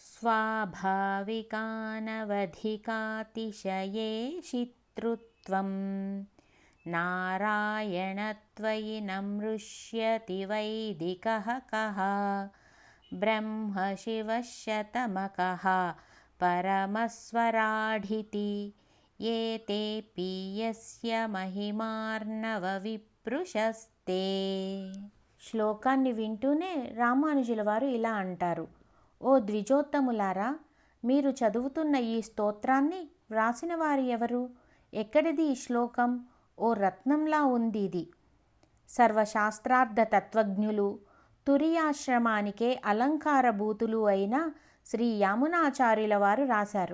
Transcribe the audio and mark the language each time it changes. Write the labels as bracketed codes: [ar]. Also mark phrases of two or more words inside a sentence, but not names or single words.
[sa] स्वाभाविकानवधिकातिशयेषितृत्वं नारायणत्वयि नमृष्यति वैदिकः कः ब्रह्म शिवशतमकः परमस्वराढिति एतेऽपि यस्य महिमार्ణవవిప్రుషస్తే. [te] శ్లోకాన్ని వింటూనే రామానుజుల వారు ఇలా అంటారు: ఓ ద్విజోత్తములారా, మీరు చదువుతున్న ఈ స్తోత్రాన్ని వ్రాసిన వారు ఎవరు? ఎక్కడిది ఈ శ్లోకం? ఓ రత్నంలా ఉంది ఇది. సర్వశాస్త్రార్థ తత్వజ్ఞులు, తురియాశ్రమానికే అలంకారభూతులు అయిన శ్రీ యామునాచార్యుల వారు రాశారు.